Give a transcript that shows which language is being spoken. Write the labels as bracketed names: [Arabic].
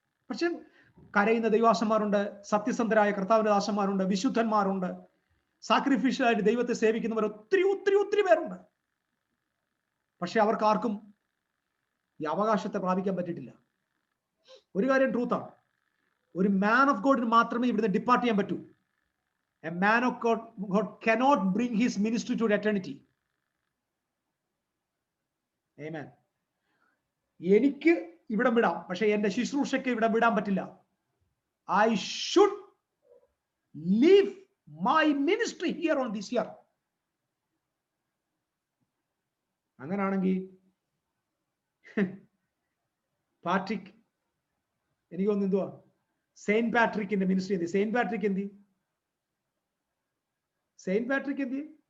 [Malayalam] പക്ഷെ കരയുന്ന ദൈവാസന്മാരുണ്ട്, സത്യസന്ധരായ കർത്താവിന്റെ ദാസന്മാരുണ്ട്, വിശുദ്ധന്മാരുണ്ട്, സാക്രിഫിഷ്യലായിട്ട് ദൈവത്തെ സേവിക്കുന്നവർ ഒത്തിരി പേരുണ്ട്. പക്ഷെ അവർക്ക് ആർക്കും ഈ അവകാശത്തെ പ്രാപിക്കാൻ പറ്റിയിട്ടില്ല. ഒരു കാര്യം ട്രൂത്താണ്, ഒരു മാൻ ഓഫ് ഗോഡിന് മാത്രമേ ഇവിടുന്ന് ഡിപ്പാർട്ട് ചെയ്യാൻ പറ്റൂ. A man of God [English] cannot bring his ministry to eternity. Amen. [Malayalam] എനിക്ക് ഇവിടെ വിടാം, പക്ഷെ എന്റെ ശുശ്രൂഷയ്ക്ക് ഇവിടെ വിടാൻ പറ്റില്ല. [English] I should leave my ministry here on this year. [Malayalam] അങ്ങനാണെങ്കിൽ Patrick, എനിക്ക് തോന്നുന്നു എന്തുവാ സെയിന്റ് പാട്രിക്കിന്റെ മിനിസ്ട്രി എന്തി? സെയിന്റ് പാട്രിക് എന്തി?